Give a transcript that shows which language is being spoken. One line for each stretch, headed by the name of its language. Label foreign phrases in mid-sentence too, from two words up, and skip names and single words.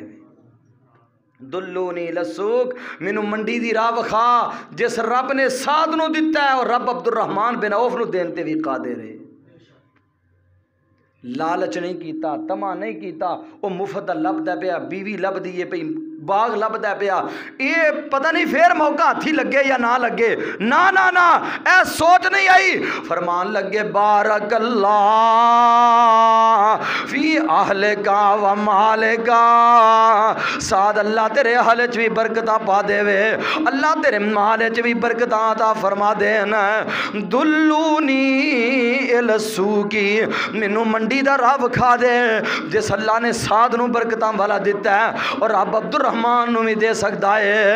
Arabic: دلوني السوق,
Punjabi: مینوں منڈی دی راہ وکھا جس رب نے سعد نوں دتا ہے، اور رب عبدالرحمن بن عوف نوں دین تے بھی قادر ہے. لالچ نہیں کیتا، طمع نہیں کیتا، وہ مفت لبھدا پیا، بیوی لبھدی ہے پئی، باغ لبھدا پیا، یہ پتا نہیں پھر موقع ہاتھی لگے یا نہ لگے. نہ نہ نہ، اے سوچ نہیں آئی. فرمان لگے
Arabic: بارك الله في أهلك و مالك,
Punjabi: سعد اللہ تیرے اہل چ بھی برکت پا دیوے، اللہ تیرے مال چ بھی برکت عطا فرما دینا.
Arabic: دلوني إلى السوق,
Punjabi: مینوں منڈی دا راہ وکھا دے جس اللہ نے سعد نوں برکتاں والا دتا ہے، اور رب عبدالرحمن نوں بھی دے سکدا ہے.